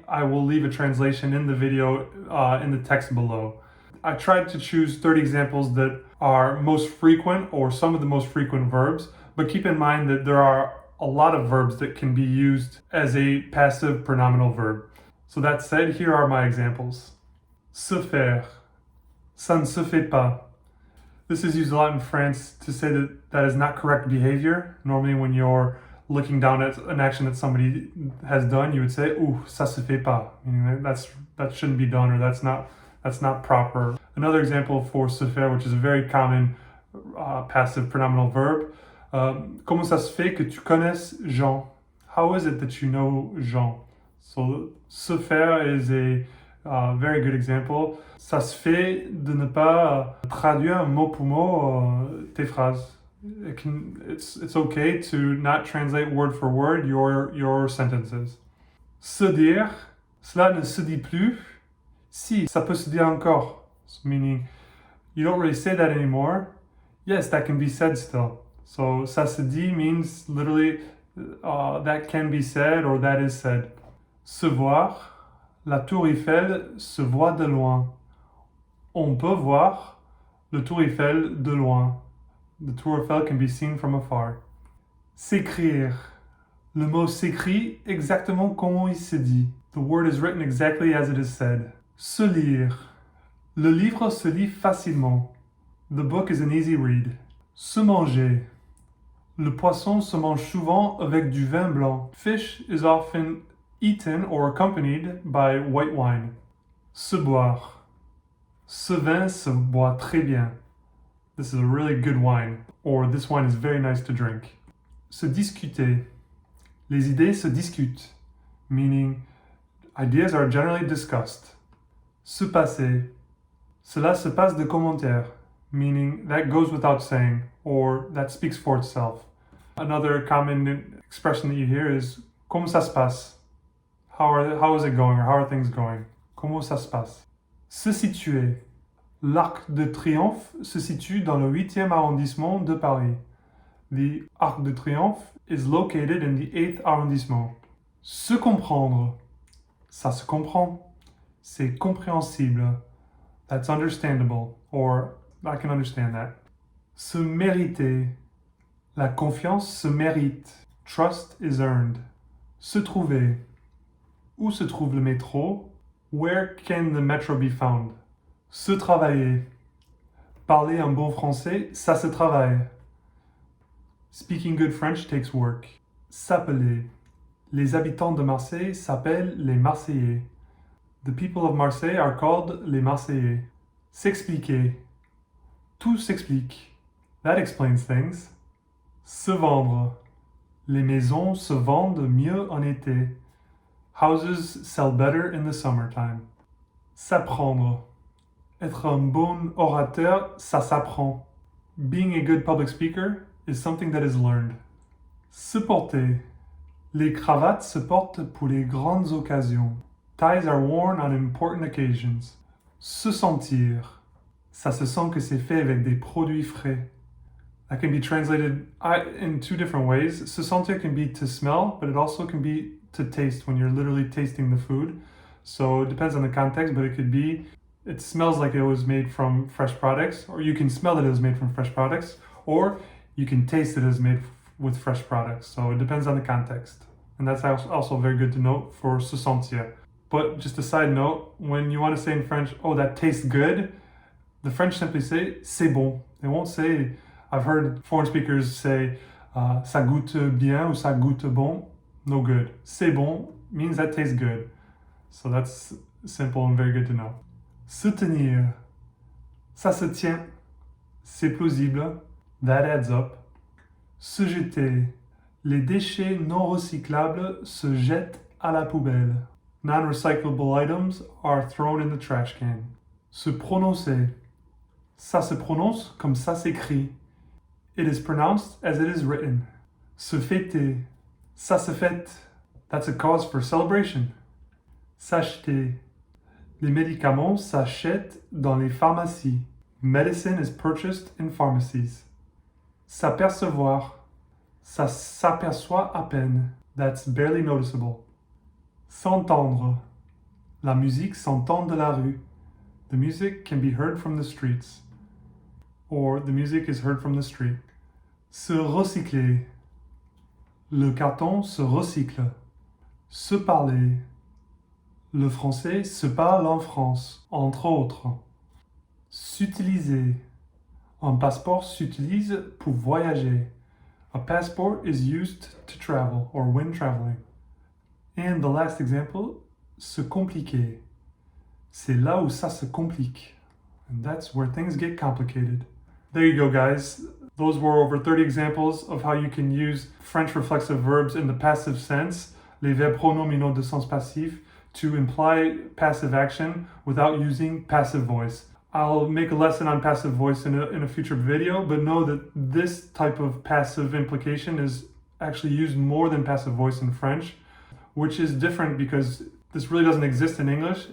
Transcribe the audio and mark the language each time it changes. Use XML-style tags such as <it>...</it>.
<en>I will leave a translation in the video in the text below. I tried to choose 30 examples that are most frequent or some of the most frequent verbs, but keep in mind that there are a lot of verbs that can be used as a passive pronominal verb. So that said, here are my examples.</en> <fr>Se faire, ça ne se fait pas.</fr> <en>This is used a lot in France to say that that is not correct behavior. Normally when you're looking down at an action that somebody has done, you would say,</en> <fr>ouh, ça se fait pas,</fr> <en>meaning that shouldn't be done, or that's not proper. Another example for se faire, which is a very common passive pronominal verb,</en> <fr>comment ça se fait que tu connaisses Jean?</fr> <en>How is it that you know Jean? So se faire is a very good example.</en> <fr>Ça se fait de ne pas traduire mot pour mot tes phrases.</fr> <en>It's okay to not translate word for word your sentences.</en> <fr>Se dire, cela ne se dit plus. Si, ça peut se dire encore.</fr> <en>So meaning, you don't really say that anymore. Yes, that can be said still. So</en> <fr>ça se dit</fr> <en>means literally that can be said or that is said.</en> <fr>Se voir. La tour Eiffel se voit de loin. On peut voir le tour Eiffel de loin.</fr> <en>The tour Eiffel can be seen from afar.</en> <fr>S'écrire. Le mot s'écrit exactement comme il se dit.</fr> <en>The word is written exactly as it is said.</en> <fr>Se lire. Le livre se lit facilement.</fr> <en>The book is an easy read. Se manger.</en> <fr>Le poisson se mange souvent avec du vin blanc.</fr> <en>Fish is often eaten or accompanied by white wine. Se boire.</en> <fr>Ce vin se boit très bien.</fr> <en>This is a really good wine, or this wine is very nice to drink. Se discuter.</en> <fr>Les idées se discutent,</fr> <en>meaning ideas are generally discussed. Se passer.</en> <fr>Cela se passe de commentaires,</fr> <en>meaning that goes without saying, or that speaks for itself. Another common expression that you hear is</en> <fr>comment ça se passe?</fr> <en>How is it going, or how are things going?</en> <fr>Comment ça se passe? Se situer. L'Arc de Triomphe se situe dans le 8e arrondissement de Paris.</fr> <en>The Arc de Triomphe is located in the 8th arrondissement.</en> <fr>Se comprendre. Ça se comprend. C'est compréhensible.</fr> <en>That's understandable, or I can understand that.</en> <fr>Se mériter. La confiance se mérite.</fr> <en>Trust is earned.</en> <fr>Se trouver. Où se trouve le métro?</fr> <en>Where can the metro be found?</en> <fr>Se travailler. Parler un bon français, ça se travaille.</fr> <en>Speaking good French takes work.</en> <fr>S'appeler. Les habitants de Marseille s'appellent les Marseillais.</fr> <en>The people of Marseille are called les Marseillais.</en> <fr>S'expliquer. Tout s'explique.</fr> <en>That explains things.</en> <fr>Se vendre. Les maisons se vendent mieux en été.</fr> <en>Houses sell better in the summertime.</en> <fr>S'apprendre. Être un bon orateur, ça s'apprend.</fr> <en>Being a good public speaker is something that is learned.</en> <fr>Se porter. Les cravates se portent pour les grandes occasions.</fr> <en>Ties are worn on important occasions.</en> <fr>Se sentir. Ça se sent que c'est fait avec des produits frais.</fr> <en>That can be translated in two different ways. Se sentir can be to smell, but it also can be to taste when you're literally tasting the food. So it depends on the context, but it could be it smells like it was made from fresh products, or you can smell that it was made from fresh products, or you can taste it as made with fresh products. So it depends on the context. And that's also very good to note for se sentir. But just a side note, when you want to say in French, oh, that tastes good, the French simply say,</en> <fr>c'est bon.</fr> <en>They won't say, I've heard foreign speakers say,</en> <fr>ça goûte bien ou ça goûte bon.</fr> <en>No good.</en> <fr>C'est bon</fr> <en>means that tastes good. So that's simple and very good to know.</en> <fr>Se tenir. Ça se tient. C'est plausible.</fr> <en>That adds up.</en> <fr>Se jeter. Les déchets non recyclables se jettent à la poubelle.</fr> <en>Non-recyclable items are thrown in the trash can.</en> <fr>Se prononcer. Ça se prononce comme ça s'écrit.</fr> <en>It is pronounced as it is written. Se fêter.</en> <fr>Ça se fête.</fr> <en>That's a cause for celebration.</en> <fr>S'acheter. Les médicaments s'achètent dans les pharmacies.</fr> <en>Medicine is purchased in pharmacies. S'apercevoir.</en> <fr>Ça s'aperçoit à peine.</fr> <en>That's barely noticeable.</en> <fr>S'entendre. La musique s'entend de la rue.</fr> <en>The music can be heard from the streets. Or the music is heard from the street.</en> <fr>Se recycler. Le carton se recycle. Se parler. Le français se parle en France, entre autres. S'utiliser. Un passeport s'utilise pour voyager.</fr> <en>A passport is used to travel or when traveling. And the last example, se compliquer.</en> <fr>C'est là où ça se complique.</fr> <en>And that's where things get complicated. There you go, guys. Those were over 30 examples of how you can use French reflexive verbs in the passive sense,</en> <fr>les verbes pronominaux de sens passif,</fr> <en>to imply passive action without using passive voice. I'll make a lesson on passive voice in a future video, but know that this type of passive implication is actually used more than passive voice in French, which is different because this really doesn't exist in English.</en>